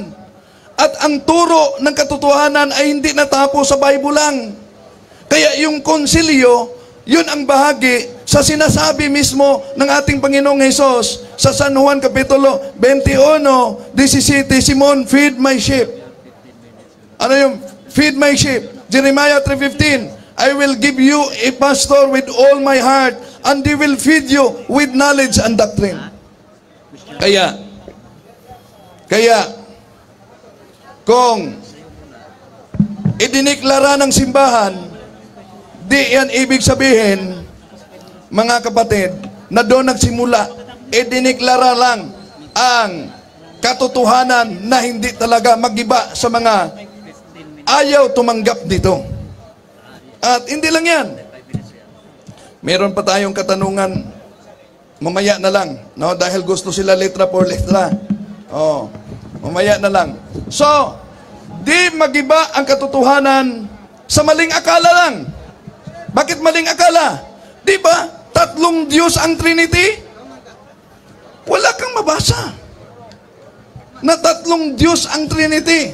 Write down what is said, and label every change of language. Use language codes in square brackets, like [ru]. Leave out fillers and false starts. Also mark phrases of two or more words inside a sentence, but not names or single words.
[tl] At ang turo ng katotohanan ay hindi natapos sa Bible lang. Kaya yung konsilyo, yun ang bahagi sa sinasabi mismo ng ating Panginoong Hesus sa San Juan Kapitulo 21:17, Simon, [en] feed my sheep. [tl] Ano yung [en] feed my sheep? Jeremiah 3:15, I will give you a pastor with all my heart, and they will feed you with knowledge and doctrine. [tl] Kaya, kung idiniklara ng simbahan, di yan ibig sabihin, mga kapatid, na doon nagsimula, idiniklara lang ang katotohanan na hindi talaga magiba sa mga ayaw tumanggap dito. At hindi lang yan. Meron pa tayong katanungan mamaya na lang, no? Dahil gusto sila [es] letra por letra. [tl] Oh, mamaya na lang. So, di magiba ang katotohanan sa maling akala lang. Bakit maling akala? Di ba? Tatlong Diyos ang Trinity? Wala kang mabasa na tatlong Diyos ang Trinity.